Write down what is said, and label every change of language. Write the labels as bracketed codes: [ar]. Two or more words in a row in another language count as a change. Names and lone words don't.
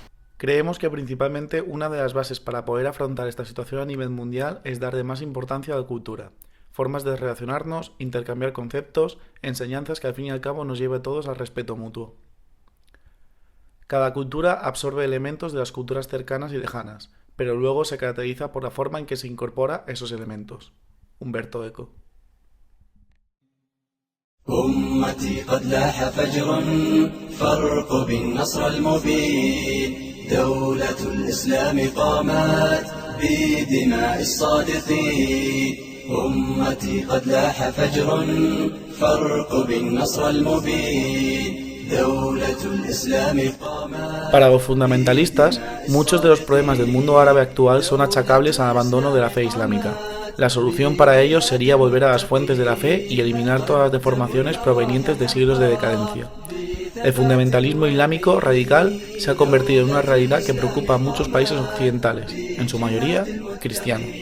[es] Creemos que principalmente una de las bases para poder afrontar esta situación a nivel mundial es darle más importancia a la cultura, formas de relacionarnos, intercambiar conceptos, enseñanzas que al fin y al cabo nos lleve a todos al respeto mutuo. Cada cultura absorbe elementos de las culturas cercanas y lejanas, pero luego se caracteriza por la forma en que se incorpora esos elementos. Humberto Eco. [ar] أمتي قد لاح فجر فارق بالنصر المبين دولة الإسلام قامت بدماء الصادقين أمتي قد لاح فجر فارق بالنصر المبين دولة الإسلام قامت. [es] Para los fundamentalistas, muchos de los problemas del mundo árabe actual son achacables al abandono de la fe islámica. La solución para ellos sería volver a las fuentes de la fe y eliminar todas las deformaciones provenientes de siglos de decadencia. El fundamentalismo islámico radical se ha convertido en una realidad que preocupa a muchos países occidentales, en su mayoría cristianos.